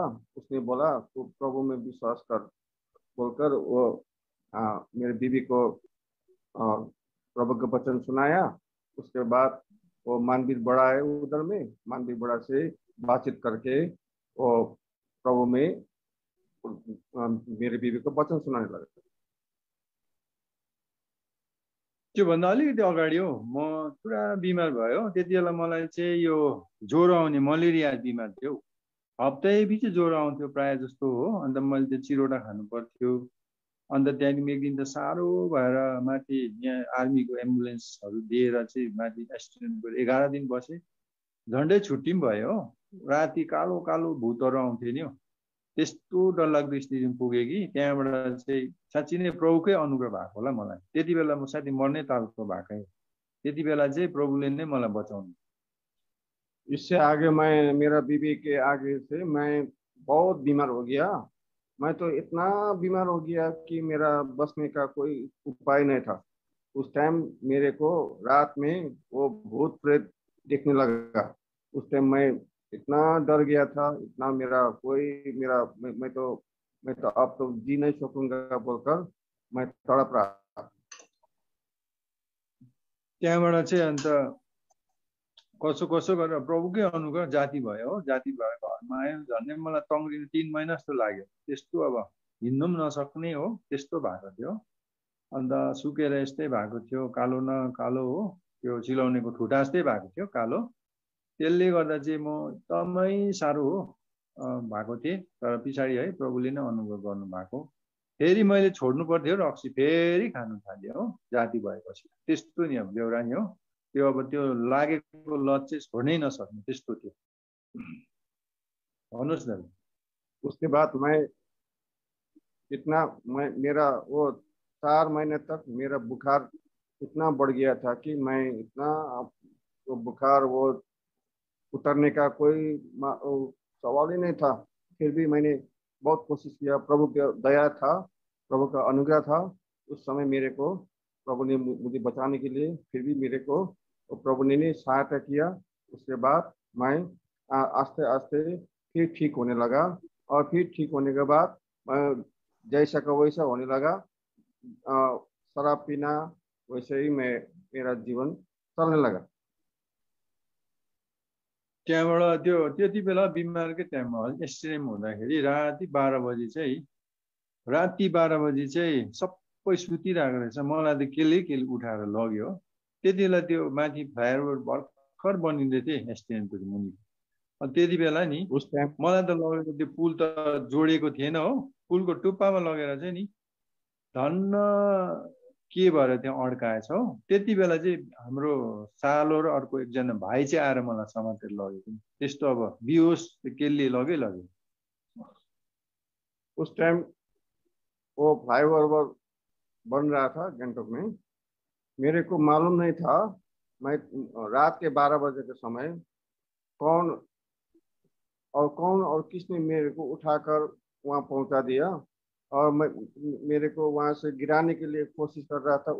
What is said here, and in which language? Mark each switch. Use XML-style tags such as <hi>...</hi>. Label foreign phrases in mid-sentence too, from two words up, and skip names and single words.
<hi>उसने बोला तो प्रभु में विश्वास कर बोलकर वो मेरे बीवी को प्रभु का वचन सुनाया। उसके बाद वो मानवीर बड़ा है उधर में, मानवीर बड़ा से बातचीत करके वो प्रभु में मेरे बीवी को वचन सुनाने लगा।</hi> <ne>त्योभन्दा अलिकति अगाडि हो, म पुरा बिमार भयो। त्यति बेला मलाई चाहिँ यो ज्वरो आउने, मलेरिया बिमार थियो। हप्तैपछि ज्वरो आउँथ्यो प्रायः जस्तो हो। अन्त मैले त्यो चिरोटा खानु पर्थ्यो। अन्त त्यहाँदेखि एक दिन त साह्रो भएर माथि यहाँ आर्मीको एम्बुलेन्सहरू दिएर चाहिँ माथि एक्सिडेन्ट गरेँ। 11 दिन बसेँ, झन्डै छुट्टी पनि भयो हो। राति कालो कालो भूतहरू आउँथ्यो नि हो। त्यस्तो डरलाग्दो स्थितिमा पुगेँ कि त्यहाँबाट चाहिँ साँच्ची नै प्रभुकै अनुग्रह भएको होला मलाई। त्यति बेला म साथी मर्नै तालको भएकै। त्यति बेला चाहिँ प्रभुले नै मलाई बचाउनु।</ne> <hi>इससे आगे मैं, मेरा बीवी के आगे से मैं बहुत बीमार हो गया। मैं तो इतना बीमार हो गया कि मेरा बचने का कोई उपाय नहीं था। उस टाइम मेरे को रात में वो भूत प्रेत दिखने लगा। उस टाइम मैं इतना डर गया था, इतना मेरा कोई मेरा मैं तो अब तो जी नहीं सकूंगा बोलकर मैं तड़प रहा।</hi> <ne>त्यहाँबाट चाहिँ अन्त कसो कसो गरेर प्रभुकै अनुग्रह जाति भयो हो। जाति भयो, घरमा आयो। झन्डै मलाई तङ्ग्रिनु 3 महिना जस्तो लाग्यो। त्यस्तो अब हिँड्नु पनि नसक्ने हो, त्यस्तो भएको थियो। अन्त सुकेर यस्तै भएको थियो, कालो न कालो हो, त्यो चिलाउनेको ठुटा जस्तै भएको थियो कालो। त्यसले गर्दा चाहिँ म एकदमै साह्रो हो भएको थिएँ। तर पछाडि है प्रभुले नै अनुभव गर्नु भएको। फेरि मैले छोड्नु पर्थ्यो रक्सी, फेरि खानु थालेँ हो जाति भएपछि। त्यस्तो नि अब बेहोरानी हो त्यो। अब त्यो लागेको लत चाहिँ छोड्नै नसक्ने त्यस्तो थियो। भन्नुहोस् न।</ne> <hi>उसके बाद मेरा वो 4 महीने तक मेरा बुखार इतना बढ़ गया था कि मैं इतना वो बुखार वो उतरने का कोई सवाल ही नहीं था। फिर भी मैंने बहुत कोशिश किया। प्रभु का दया था, प्रभु का अनुग्रह था उस समय मेरे को। प्रभु ने मुझे बचाने के लिए फिर भी मेरे को प्रभु ने सहायता किया। उसके बाद मैं आस्ते आस्ते फिर ठीक होने लगा। और फिर ठीक होने के बाद मैं जैसा का वैसा होने लगा। शराब पीना वैसे ही मेरा जीवन चलने लगा।</hi> <ne>त्यहाँबाट त्यो त्यति बेला बिमारकै टाइममा एक्सिडेन्ट हुँदाखेरि राति 12 बजी चाहिँ सबै सुतिरहेको रहेछ। मलाई त केले उठाएर लग्यो। त्यति बेला त्यो माथि फ्लाइओभर भर्खर बनिँदै थिए एक्सिडेन्टको मुनि। अनि त्यति बेला नि मलाई त लगेको त्यो पुल त जोडेको थिएन हो। पुलको टुप्पामा लगेर चाहिँ नि धन्न के भएर त्यहाँ अड्काएछ हो। त्यति बेला चाहिँ हाम्रो सालो र अर्को एकजना भाइ चाहिँ आएर मलाई समातेर लगेको। त्यस्तो अब बिहोस केले लग्यो।</ne> <hi>उस टाइम वो फ्लाईओवर बन रहा था गंगटोक में। मेरे को मालूम नहीं था। मैं रात के 12 बजे के समय कौन और किसने मेरे को उठाकर वहां पहुंचा दिया और मेरे को वहां से गिराने के लिए कोशिश कर रहा था।</hi>